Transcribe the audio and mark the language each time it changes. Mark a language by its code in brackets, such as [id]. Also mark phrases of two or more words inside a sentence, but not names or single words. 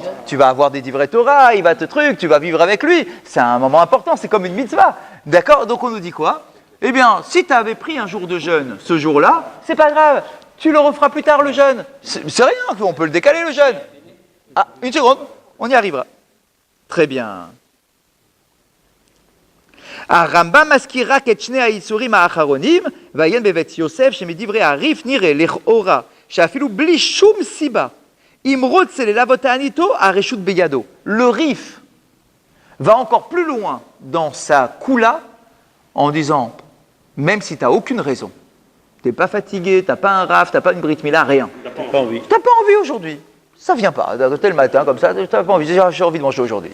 [fr] Tu vas avoir des [he] דברי תורה, [fr] il va te truc, tu vas vivre avec lui. C'est un moment important, c'est comme une mitzvah. D'accord? Donc on nous dit quoi? Eh bien, si tu avais pris un jour de jeûne ce jour-là, c'est pas grave. Tu le referas plus tard le jeûne. C'est rien, on peut le décaler le jeûne. Ah, une seconde, on y arrivera. Très bien. [he] הרמב"ם מזכיר רק את שני האיסורים האחרונים, ועיין בבית יוסף שמדברי הריף נראה לכאורה שאפילו בלי שום סיבה אם רוצה ללוות תעניתו הרשות בידו. [fr] Le rif va encore plus loin dans sa koula en disant, même si tu n'as aucune raison, tu n'es pas fatigué, tu n'as pas un raf, tu n'as pas une [he] ברית מילה, [fr] rien. Tu n'as pas envie. Tu n'as pas envie aujourd'hui. Ça vient pas. Tel matin, comme ça, tu n'as pas envie. J'ai envie de manger aujourd'hui.